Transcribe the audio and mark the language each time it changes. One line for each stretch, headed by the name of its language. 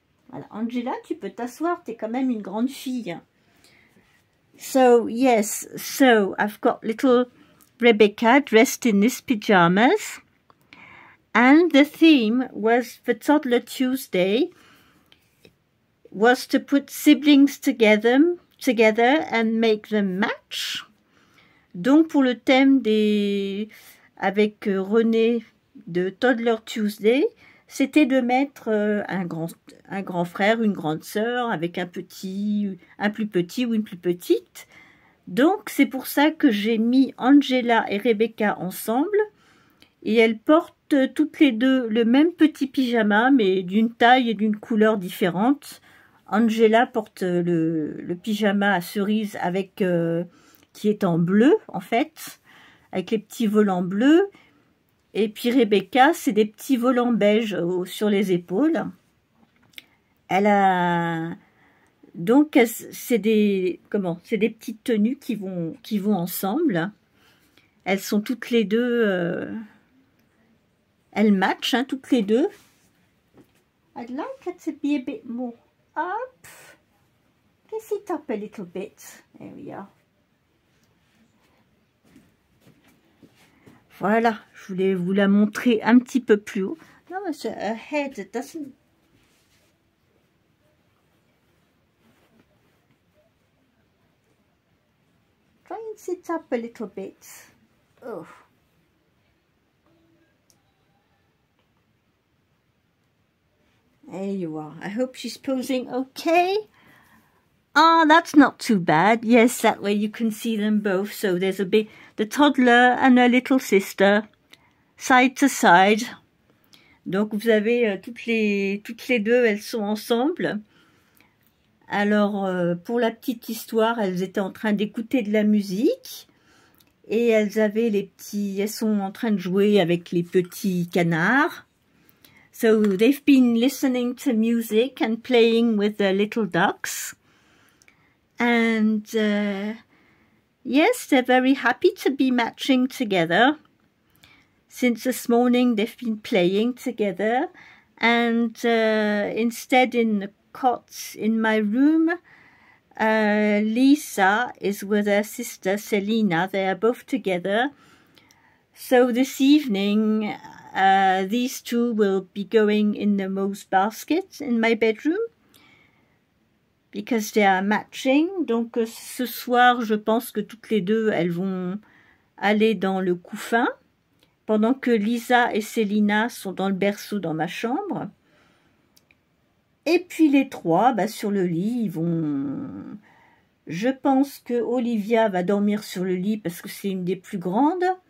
French: Voilà, Angela, tu peux t'asseoir, tu es quand même une grande fille.
English: So, yes, so I've got little Rebecca dressed in this pyjamas. And the theme was for Toddler Tuesday was to put siblings together and make them match.
French: Donc, pour le thème avec René de Toddler Tuesday, c'était de mettre un grand frère, une grande sœur, avec un plus petit ou une plus petite. Donc, c'est pour ça que j'ai mis Angela et Rebecca ensemble. Et elles portent toutes les deux le même petit pyjama, mais d'une taille et d'une couleur différente. Angela porte le pyjama à cerise avec qui est en bleu, en fait, avec les petits volants bleus. Et puis Rebecca, c'est des petits volants beige sur les épaules. Elle a donc c'est des petites tenues qui vont ensemble. Elles sont toutes les deux, elles matchent toutes les deux.
English: I'd like her to be a bit more up. Can sit up a little bit. There we are.
French: Voilà, je voulais vous la montrer un petit peu plus haut.
English: No, her head doesn't. Try and sit up a little bit. Oh. There you are. I hope she's posing okay. Ah, that's not too bad. Yes, that way you can see them both. So there's the toddler and her little sister, side to side.
French: Donc vous avez toutes les deux, elles sont ensemble. Alors pour la petite histoire, elles étaient en train d'écouter de la musique et elles sont en train de jouer avec les petits canards.
English: So they've been listening to music and playing with the little ducks. And yes, they're very happy to be matching together. Since this morning, they've been playing together. And instead, in the cots in my room, Lisa is with her sister Selina. They are both together. So this evening, these two will be going in the Mo's basket in my bedroom because they are matching.
French: Donc ce soir, je pense que toutes les deux, elles vont aller dans le couffin pendant que Lisa et Célina sont dans le berceau dans ma chambre. Et puis les trois, sur le lit, ils vont... Je pense que Olivia va dormir sur le lit parce que c'est une des plus grandes.